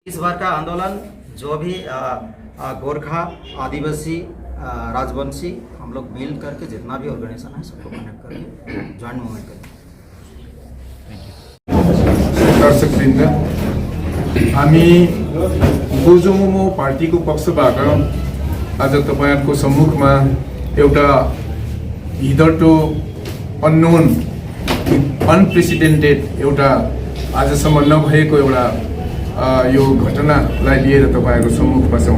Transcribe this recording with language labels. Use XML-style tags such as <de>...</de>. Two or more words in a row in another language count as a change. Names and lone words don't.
<hi>इस बार का आंदोलन जो भी गोरखा आदिवासी राजवंशी हम लोग मिल करके जितना भी ऑर्गेनाइजेशन है सबको कनेक्ट करके</hi> <en>joint movement</en> <hi>करें।</hi> <ne>दर्शकवृन्द, हामी गोजोमोमो पार्टीको पक्षबाट आज तपाईहरुको सम्मुखमा एउटा</ne> <en>hitherto unknown unprecedented</en> <ne>एउटा आजसम्म नभएको एउटा यो घटनालाई लिएर तपाईहरुको सम्मुखमा छौं।</ne>